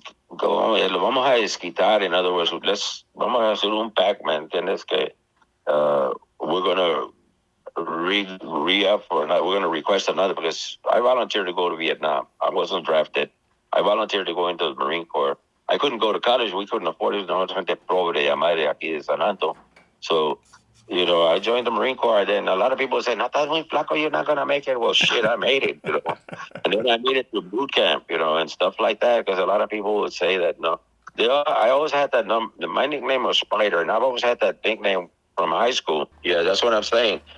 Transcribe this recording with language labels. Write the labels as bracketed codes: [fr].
[es] Lo vamos a desquitar. [en] In other words, [es] vamos a hacer un pact, man. Tienes que, [en] we're going to re-up, or not, we're going to request another, because I volunteered to go to Vietnam. I wasn't drafted. I volunteered to go into the Marine Corps. I couldn't go to college. We couldn't afford it. [es] No gente pobre de madre aquí de San Anto. [en] So, I joined the Marine Corps. Then a lot of people say, [es] "No, estás muy flaco. [en] You're not gonna make it." Well, shit, I made it. And then I made it to boot camp, and stuff like that. Because a lot of people would say that no. I always had that my nickname was Spider, and I've always had that nickname from high school. Yeah, that's what I'm saying.